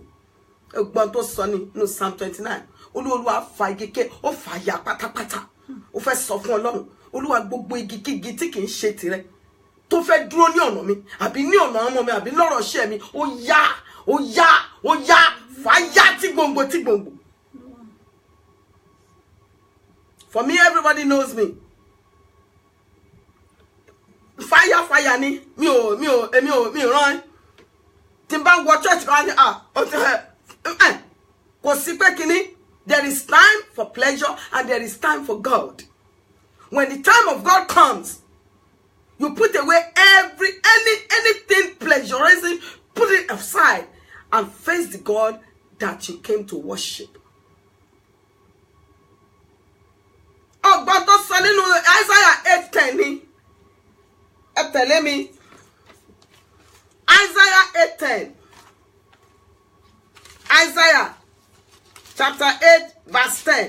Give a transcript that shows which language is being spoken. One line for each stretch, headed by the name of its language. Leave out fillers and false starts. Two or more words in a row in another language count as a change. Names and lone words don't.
Yoruba: Ẹgbọ́n tó sọ ní inú Psalm 29. Olúwa fa igi ké, ó fà ya pátápátá. Ó fẹ́ sọ fún Ọlọ́run, Olúwa gbogbo igi kígi tí kì í ṣe tirẹ̀ tó fẹ́ dúró ní ọ̀nà mi, àbí ní ọ̀nà ọmọ mi, àbí lọ́rọ̀ iṣẹ́ mi, ó yá, fà ya tí gbòǹgbò tí gbòǹgbò.
English: For me, everybody knows me.
Yoruba: Fire ni mi ò rán. Tí n bá wọ church kan ni kò sí pé kíní.
English: There is time for pleasure and there is time for God. When the time of God comes, you put away anything pleasurizing, put it aside and face the God that you came to worship.
Yoruba: Ọgbọ́n tó sọ nínú Isaiah 8:10 ni. Ẹ tẹ̀lé mi. Isaiah 8:10.
English: Isaiah chapter 8 verse 10.